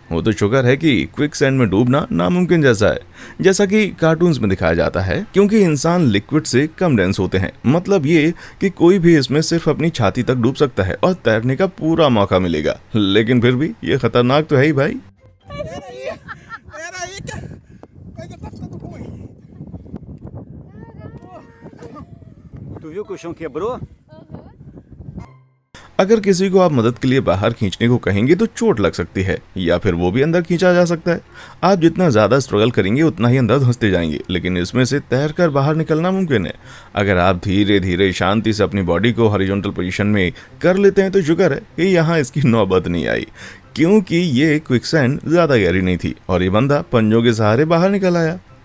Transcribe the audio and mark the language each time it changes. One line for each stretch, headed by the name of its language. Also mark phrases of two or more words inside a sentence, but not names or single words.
Hindi: वो तो शुक्र है कि
English: quick sand
Hindi: में डूबना नामुमकिन जैसा है, जैसा कि कार्टून्स में दिखाया जाता है, क्योंकि इंसान लिक्विड से कम डेंस होते हैं। मतलब ये कि कोई भी इसमें सिर्फ अपनी छाती तक डूब सकता है और तैरने का पूरा मौका मिलेगा। लेकिन फिर भी ये खतरनाक तो है ही भाई।
Portuguese: pera aí que a coisa tá ficando ruim. Tu viu que o chão quebrou?
Hindi: अगर किसी को आप मदद के लिए बाहर खींचने को कहेंगे तो चोट लग सकती है, या फिर वो भी अंदर खींचा जा सकता है। आप जितना ज्यादा स्ट्रगल करेंगे उतना ही अंदर धंसते जाएंगे, लेकिन इसमें से तैरकर बाहर निकलना मुमकिन है। अगर आप धीरे धीरे शांति से अपनी बॉडी को
English: horizontal position
Hindi: में कर लेते हैं तो शुक्र है कि यहाँ इसकी नौबत नहीं आई, क्योंकि ये क्विकसैंड ज्यादा गहरी नहीं थी और ये बंदा पंजों के सहारे बाहर निकल आया।